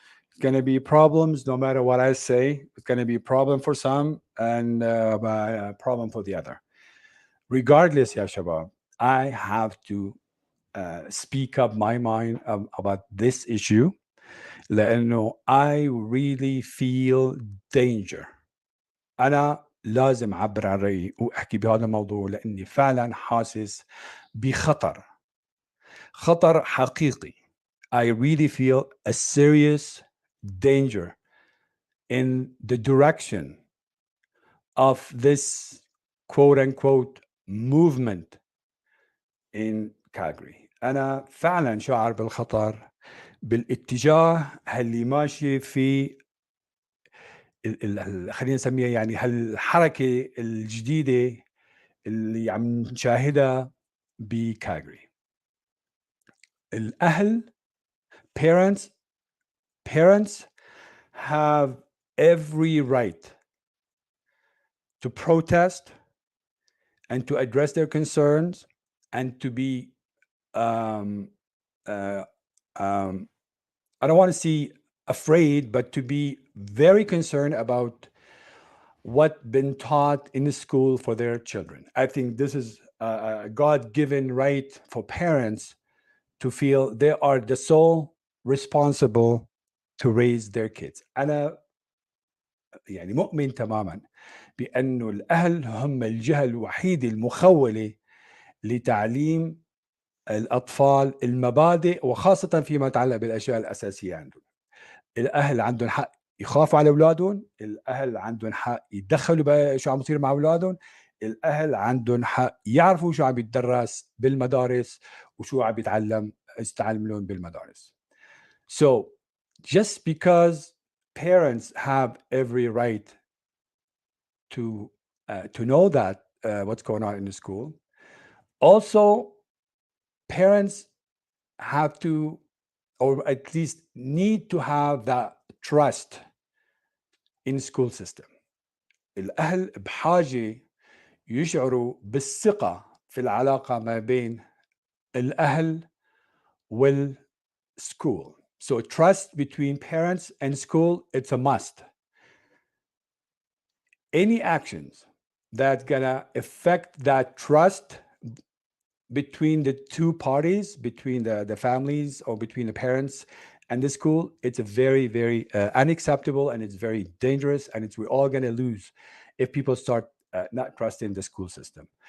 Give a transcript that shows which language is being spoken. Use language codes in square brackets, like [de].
[en] It's gonna be problems no matter what I say. It's gonna be a problem for some and a problem for the other. Regardless [ar] يا شباب, [en] I have to speak up my mind about this issue [ar] لأنه [en] I really feel danger. [ar] أنا لازم أعبر عن رأيي وأحكي بهذا الموضوع لأني فعلا حاسس بخطر، خطر حقيقي. [en] I really feel a serious danger in the direction of this quote unquote movement in Calgary. [ar] أنا فعلا شاعر بالخطر بالاتجاه اللي ماشي في خلينا نسميها يعني هالحركة الجديدة اللي عم نشاهدها بكالجري. الأهل [en] parents parents have every right to protest and to address their concerns and to be um, uh, I don't want to say afraid, but to be very concerned about what been taught in the school for their children. I think this is a God-given right for parents to feel they are the sole responsible to raise their kids. [ar] أنا يعني مؤمن تماما بأنه الأهل هم الجهة الوحيدة المخولة لتعليم الأطفال المبادئ وخاصة فيما يتعلق بالأشياء الأساسية عندهم. الأهل عندهم حق يخافوا على أولادهم، الأهل عندهم حق يتدخلوا شو عم يصير مع أولادهم، الأهل عندهم حق يعرفوا شو عم يتدرس بالمدارس وشو عم يتعلمون بالمدارس. [en] So just because parents have every right to know that what's going on in the school, also parents have to, or at least need to have that trust in school system. [ar] الأهل بحاجة يشعروا بالثقة في العلاقة ما بين الأهل والschool. [en] So trust between parents and school, it's a must. Any actions that gonna affect that trust between the two parties, between the families or between the parents and the school, it's a very, very unacceptable and it's very dangerous and we're all gonna lose if people start not trusting the school system.